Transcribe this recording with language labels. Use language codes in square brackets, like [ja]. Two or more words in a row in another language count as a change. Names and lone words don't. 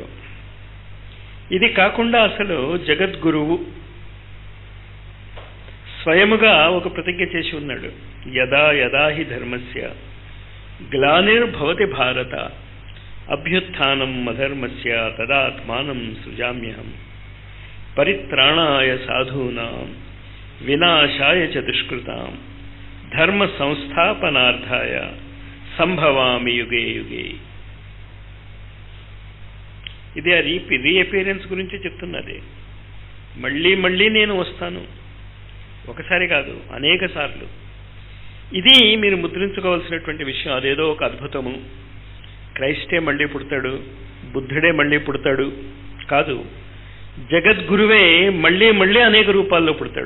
[te] ఇది కాకుండా అసలు జగద్గురువు స్వయముగా ఒక ప్రతిజ్ఞ చేసి ఉన్నాడు. [sa] యదా యదా హి ధర్మస్య గ్లానిర్భవతి భారత అభ్యుత్థానం అధర్మస్య తదాత్మానం సృజామ్యహం పరిత్రాణాయ సాధూనాం వినాశాయ చ దుష్కృతాం ధర్మ సంస్థాపనార్థాయ సంభవామి యుగే యుగే. [te] ఇది ఆ రీఅపియరెన్స్ గురించి చెప్తున్నది. మళ్ళీ మళ్ళీ నేను వస్తాను, ఒకసారి కాదు అనేక సార్లు. ఇది మీరు ముద్రించుకోవాల్సినటువంటి విషయం. అదేదో ఒక అద్భుతము, క్రైస్టే మళ్ళీ పుడతాడు, బుద్ధుడే మళ్ళీ పుడతాడు కాదు, జగద్గురువే మళ్ళీ మళ్ళీ అనేక రూపాల్లో పుడతాడు.